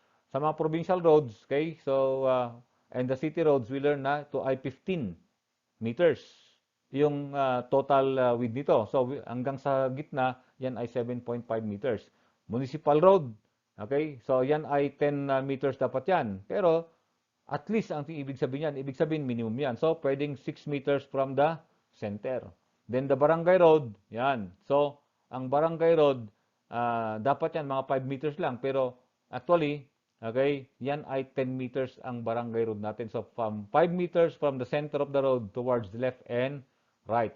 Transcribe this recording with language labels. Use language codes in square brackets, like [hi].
[tl] Sa mga provincial roads, okay? [en] So, and the city roads, we learn [tl] na to ay 15 meters yung total width nito. So, hanggang sa gitna, yan ay 7.5 meters. Municipal road, okay? So, yan ay 10 meters dapat yan. Pero, at least ang ibig sabihin yan, ibig sabihin minimum yan. So, pwedeng 6 meters [en] from the center. Then the barangay road, yan. [tl] So, ang barangay road, dapat yan mga 5 meters lang. Pero actually, okay, yan ay 10 meters ang barangay road natin. [en] So, from 5 meters from the center of the road towards the left and right.